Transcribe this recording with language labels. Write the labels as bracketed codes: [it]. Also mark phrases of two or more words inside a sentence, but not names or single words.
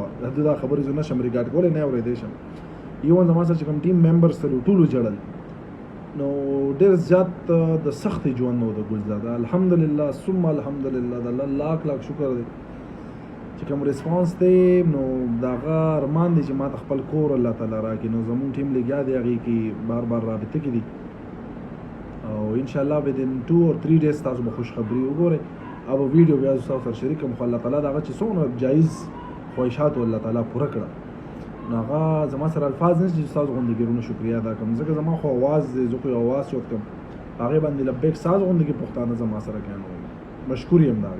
[ps] دا خبرې زه نشم ریکارډ کولی، نه اورېدی شم. ایون زما سره چې کوم [en] team members [ps] ته ټولو ژړل، نو ډېر زیات د سختې ژوند نه و د ګلزاده. [ar] الحمدلله ثم الحمدلله، [ps] د الله لاک لاک شکر دی چې کوم ریسپانس دی. نو د هغه ارمان دی چې ما ته خپل کور الله تعالی راکړي. نو زمونږ ټیم لګیا دی هغې کې بار بار رابطه کې دي، او [ar] انشاءالله [en] within 2 or 3 days [ps] تاسو به خوشخبري وګورئ. او ویډیو بیا تاسو سره شریک کوم، خو الله تعالی دا هغه چې څومره جایز خواهشات الله تعالی پوره کړه، نو هغه زما سره الفاظ نشته چې تاسو غوندې ګیرونه شکریا ادا کوم. ځکه زما خو اواز دی، زه خو یو اواز چوت کوم هغې باندې لبیک ساز غوندې کې پښتانه زما سره کوي، نو مشکور یم د هغې.